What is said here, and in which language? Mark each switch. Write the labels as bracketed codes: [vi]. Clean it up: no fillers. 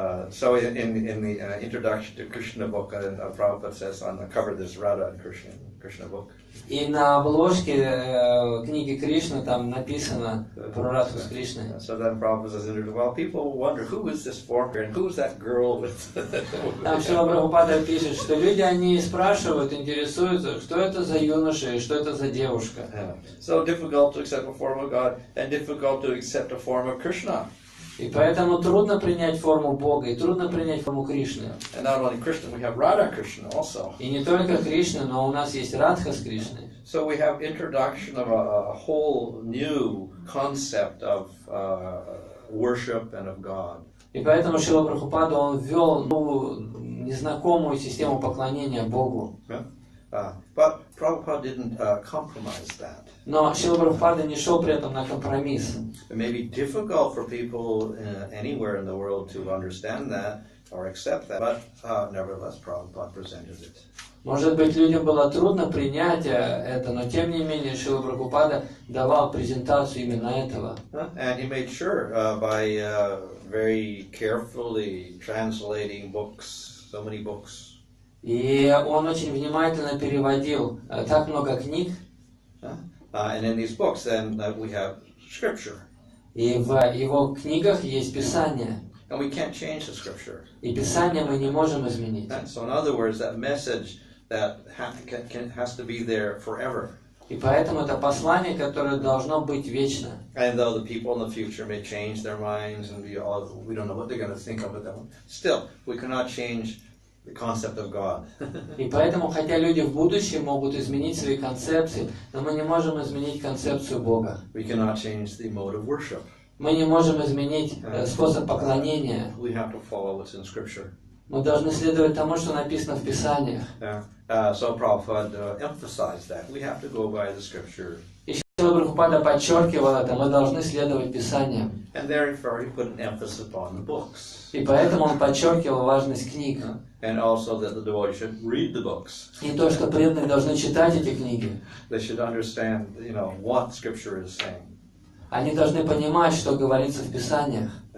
[en] So in the introduction to Krishna book, Prabhupada says on the cover there's Radha and Krishna book. [ru] И на обложке книги Кришны там написано про Радху с Кришной. [en] So then Prabhupada says, well, people wonder who is this form and who's that girl with. [ru] Там Шрила Прабхупада пишет, что люди они спрашивают, интересуются, что это за юноша и что это за девушка. [en] So difficult to accept a form of God and difficult to accept a form of Krishna. [ru] И поэтому трудно принять форму Бога, и трудно принять форму Кришны. [en] And not only Krishna, we have Radha Krishna also. [ru] И не только Кришна, но у нас есть Радха с Кришной. [en] So we have introduction of a whole new concept of worship and of God. [ru] И поэтому Шрила Прабхупада, он ввел незнакомую систему поклонения Богу. [en] But Prabhupada didn't compromise that. [ru] Но Шрила Прабхупада не шел при этом на компромисс. [en] It may be difficult for people anywhere in the world to understand that or accept that, but nevertheless Prabhupada presented it. [ru] Может быть, людям было трудно принять это, но тем не менее Шрила Прабхупада давал презентацию именно этого. [en] And he made sure by very carefully translating books, so many books. [ru] И он очень внимательно переводил так много книг. [en] And in these books, then we have scripture. [ru] И в его книгах есть Писание. [en] And we can't change the scripture. [ru] И Писание мы не можем изменить. [en] So in other words, that message that has to be there forever. [ru] И поэтому это послание, которое должно быть вечно. [en] And though the people in the future may change their minds and we don't know what they're going to think of it, still we cannot change the concept of God. [ru] И поэтому, хотя люди в будущем могут изменить свои концепции, но мы не можем изменить концепцию Бога. [en] We cannot change the mode of worship. [ru] Мы не можем изменить способ поклонения. [en] We have to follow what's in Scripture. [ru] Мы должны следовать тому, что написано в Писаниях. [en] So Prabhupada emphasized that. We have to go by the Scripture. [ru] И Шрила Прабхупада подчеркивал это. Мы должны следовать Писаниям. [en] And therefore he put an emphasis upon the books. [ru] И поэтому он подчеркивал важность книг. [en] And also that the devotees should read the books. [ru] И то, что преданные должны читать эти книги. [en] They should understand, what Scripture is saying. [ru] Они должны понимать, что говорится в Писаниях.